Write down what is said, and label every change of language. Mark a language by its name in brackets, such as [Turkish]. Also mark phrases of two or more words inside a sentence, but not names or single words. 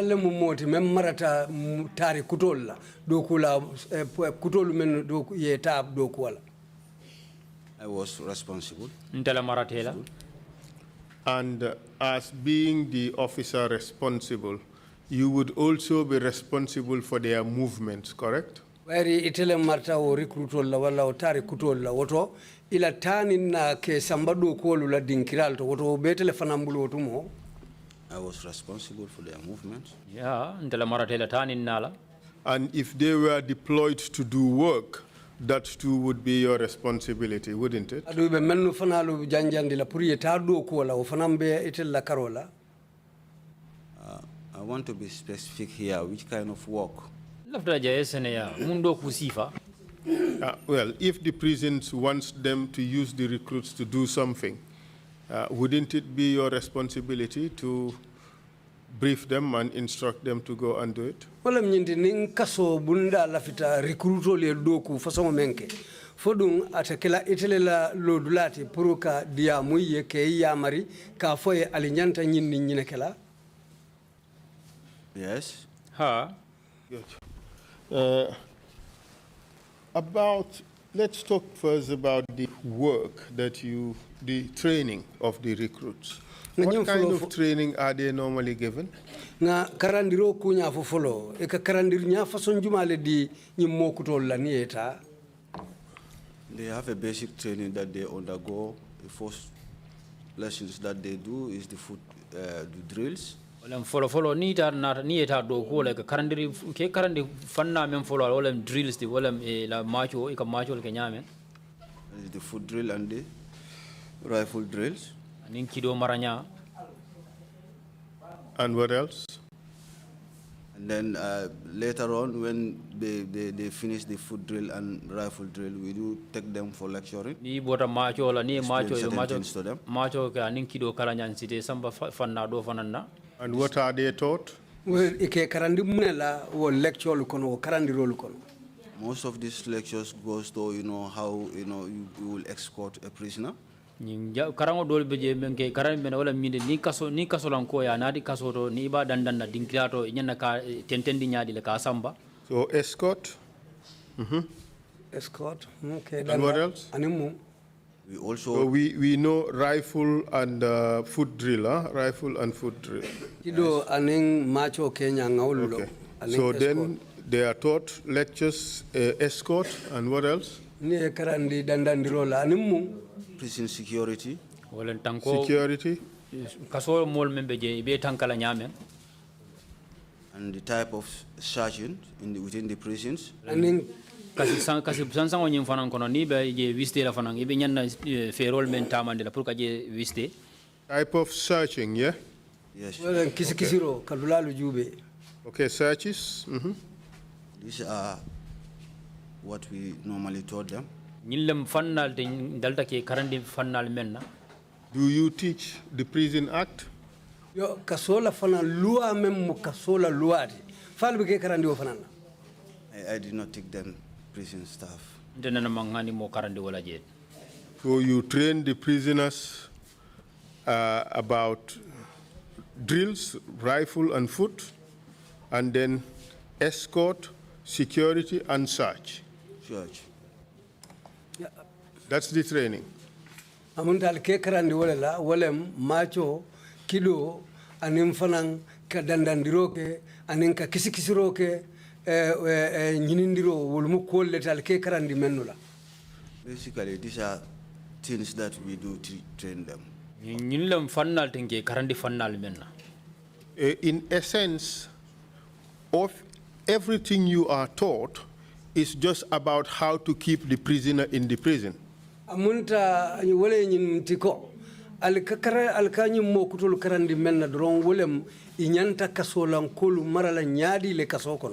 [English] was responsible. And as being the officer responsible, you would also be responsible for their movements, correct? [Mandingo] Ila tani na ke sambadu kuolu la dinkiral to woto betele fanambulu otumo. [English] I was responsible for their movements. Yeah, [Mandingo] ndela maratela tani nala. [English] And if they were deployed to do work, that too would be your responsibility, wouldn't it? [Mandingo] Adu be mennu fanalu janjandi la puri etado kuola o fanambe etel la karola. [English] I want to be specific here. Which kind of work? [Mandingo] Lafta jaesene ya mundo kusifa. [English] Well, if the prisons wants them to use the recruits to do something, wouldn't it be your responsibility to brief them and instruct them to go and do it? [Mandingo] Wala mnyindi ninkaso bunda lafita recruito le doku façon menke. Fodung atakela itelela lodulati puruka dia muye ke yamari ka foye alinyanta nyinni nyinekela. [English] Yes. [Mandingo] Ha. [English] Good. Let's talk first about the work the training of the recruits. What kind of training are they normally given? [Mandingo] Nga karandiro kunya fofolo e ka karandir nya façon jumale di nyimmo kutol la nieta. [English] They have a basic training that they undergo. The first lessons that they do is the drills. [Mandingo] Wala follow ni eta do ko le karandi fanna men follow wala drills di wala la macho e ka macho ke nyame. [English] The foot drill and the rifle drills. [Mandingo] Nin kido maranya. [English] And what else? And then later on, when they finish the foot drill and rifle drill, we do take them for lecturing. [Mandingo] Ni bota macho la ni macho ka nin kido kala nyan site samba fanna do fanana. [English] And what are they taught? [Mandingo] Well, ike karandi munela wo lecture lukono karandi role kono. [English] Most of these lectures goes to how you will escort a prisoner. [Mandingo] Karango dol beje menke karan men wala minde ni kaso lan ko ya nadi kaso to ni ba dandan na dinkilato nyanna ka tentendi nyaadi le ka samba. [English] So escort. Escort. Okay. And what else? [Mandingo] Animu. [English] We also. So we know rifle and foot drill, huh? Rifle and foot drill. [Mandingo] Kido aning macho Kenya ngaulo. [English] Okay. So then they are taught lectures, escort, and what else? [Mandingo] Ni karandi dandandirola animu. [English] Prison security. Security. [Mandingo] Kaso mol membe je be tankala nyame. [English] And the type of sergeant within the prisons. [Mandingo] Aning kasi sansa wonyim fanan kono ni be je wiste la fanan ibe nyanna ferol men tamande la pour ka je wiste. [English] Type of searching, yeah? Yes. Well, [Mandingo] kisiro kalulalu jube. [English] Okay, searches. These are what we normally taught them. [Mandingo] Nilem fannal de dalta ke karandi fannal menna. [English] Do you teach the Prison Act? [Mandingo] Yo kasola fana [French] loi même [Mandingo] kasola loi di. Falbe ke karandi o fanana. [English] I did not take them prison staff. [Mandingo] Denana mangani mo karandi wala jet. [English] So you train the prisoners about drills, rifle and foot, and then escort, security and search. Search. That's the training. [Mandingo] Amuntal ke karandi wala walem macho kido anim fanang ka dandandiro ke aninka kisikisiro ke nyinindiro wulmu kolletal ke karandi mennula. [English] Basically, these are things that we do to train them. [Mandingo] Nyinlam fannal tenke karandi fannal menna. [English] In essence, of everything you are taught is just about how to keep the prisoner in the prison. [Mandingo] Amunta wole nyin tiko alkakara alkanyi mo kutul karandi menna dron wolem inyanta kasolan kolu marala nyaadi le kasokon.